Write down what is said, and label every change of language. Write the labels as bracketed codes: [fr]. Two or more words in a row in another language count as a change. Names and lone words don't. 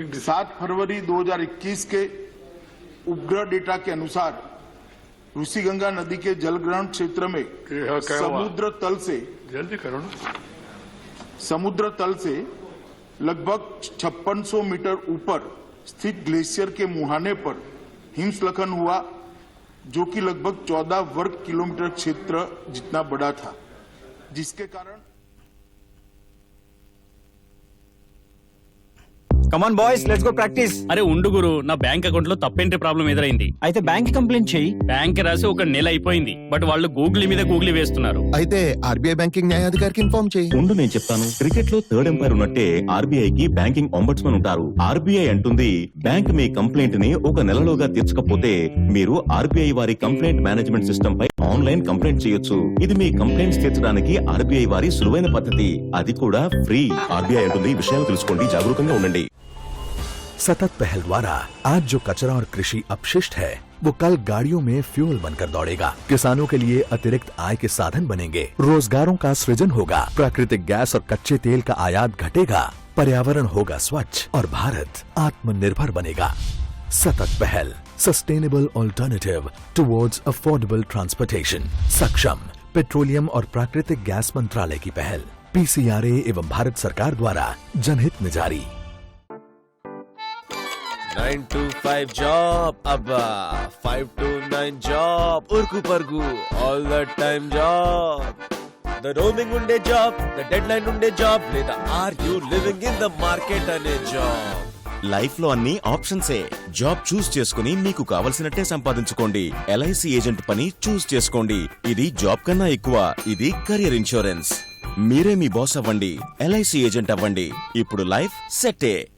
[hi] 7 फरवरी 2021 के उपग्रह डेटा के अनुसार ऋषिगंगा नदी के जलग्रहण क्षेत्र में समुद्र तल से लगभग 5600 मीटर ऊपर स्थित ग्लेशियर के मुहाने पर हिमस्खलन हुआ, जो कि लगभग 14 वर्ग किलोमीटर क्षेत्र जितना बड़ा था, जिसके कारण [en] come on boys let's go practice. [te] అరే ఉండు గురు, నా [en] bank account [te] లో తప్పేంటి ప్రాబ్లం ఎదురైంది. అయితే [en] bank complaint [te] చేయి. బ్యాంక్ రాసి 1 నెల అయిపోయింది, బట్ వాళ్ళు గూగుల్ మీద గూగుల్ వేస్తున్నారు. అయితే ఆర్బీఐ బ్యాంకింగ్ న్యాయాధికారికి ఇన్ఫార్మ్ చేయి. ఉండు నేను చెప్తాను. క్రికెట్ లో [en] third umpire [te] ఉన్నట్టే ఆర్బీఐ కి [en] banking ombudsman [te] ఉంటారు. ఆర్బీఐ అంటుంది బ్యాంక్ మీ కంప్లైంట్ ని 1 నెలలోగా తీర్చకపోతే మీరు ఆర్బీఐ వారి [en] complaint management system [te] పై [en] online complaint [te] చేయొచ్చు. ఇది మీ కంప్లైంట్స్ తీర్చడానికి ఆర్బీఐ వారి సులువైన పద్ధతి, అది కూడా ఫ్రీ. ఆర్బీఐ అంటుంది విషయాలు తెలుసుకోండి, జాగరూకంగా ఉండండి. [hi] सतत पहल द्वारा आज जो कचरा और कृषि अपशिष्ट है वो कल गाड़ियों में फ्यूल बनकर दौड़ेगा। किसानों के लिए अतिरिक्त आय के साधन बनेंगे, रोजगारों का सृजन होगा, प्राकृतिक गैस और कच्चे तेल का आयात घटेगा, पर्यावरण होगा स्वच्छ और भारत आत्मनिर्भर बनेगा। सतत पहल, [en] sustainable alternative towards affordable transportation. [hi] सक्षम पेट्रोलियम और प्राकृतिक गैस मंत्रालय की पहल, पीसीआरए एवं भारत सरकार द्वारा जनहित में जारी। [en] 9 to 5 job, abba 5 to 9 job, [te] ఉరుకు పరుగు [en] all the time job. The roaming unde job, the deadline unde job, లేదా are you living in the market అనే job. [te] లైఫ్ లో అన్ని ఆప్షన్సే. [en] job choose [te] చేసుకుని మీకు కావలసినట్టే సంపాదించుకోండి. ఎల్ఐసి ఏజెంట్ పని చూస్ చేసుకోండి. ఇది జాబ్ కన్నా ఎక్కువ, ఇది [en] career insurance. [te] మీరే మీ బాస్ అవ్వండి, ఎల్ఐసి ఏజెంట్ అవ్వండి. ఇప్పుడు లైఫ్ సెట్టే.